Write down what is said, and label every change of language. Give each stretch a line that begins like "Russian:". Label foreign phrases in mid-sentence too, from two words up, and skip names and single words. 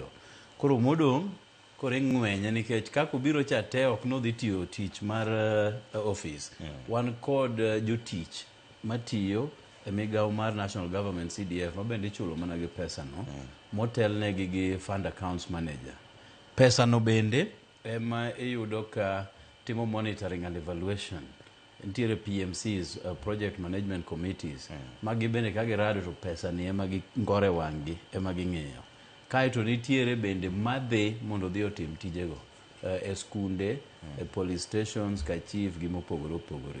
Luo (Kenya and Tanzania): Koro modong' koro ng'wenye nikech kako biro cha te ok no dhi tiyo tich mar office. Wan kod jotich matiyo e migawo mar National Government CDF ma bende chulo mana gi pesa no motelnegi gi
English: fund accounts manager.
Luo (Kenya and Tanzania): Pesa no bende ema iyudo ka timo
English: monitoring and evaluation.
Luo (Kenya and Tanzania): Ntiere PMCs,
English: project management committees
Luo (Kenya and Tanzania): magi bende ka girado to pesa ni ema gi ngore wang'gi ema gi ng'iyo. Kaeto nitiere bende madhi mondo dhi otim tijego e skunde, e
English: police stations
Luo (Kenya and Tanzania): ka chief gi mopogore opogore.